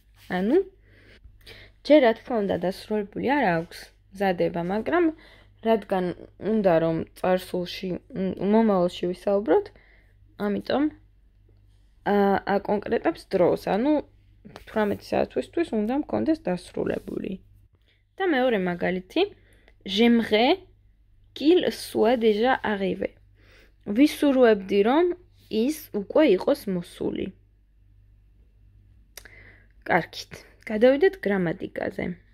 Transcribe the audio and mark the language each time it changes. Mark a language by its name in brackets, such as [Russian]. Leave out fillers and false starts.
[Georgian] ანუ ჯერ რა თქმა უნდა დასრულებული არ აქვს მზადება, მაგრამ რადგან უნდა რომ წარსულში მომავალში ვისაუბროთ, ამიტომ აკონკრეტებს დროს, ანუ 18 საათისთვის უნდა მქონდეს დასრულებული. და მეორე მაგალითი, [French] j'aimerais qu'il soit déjà arrivé. [Georgian] ვისურვებდი რომ ის უკვე იყოს მოსული. კარგით, გადავიდეთ გრამატიკაზე.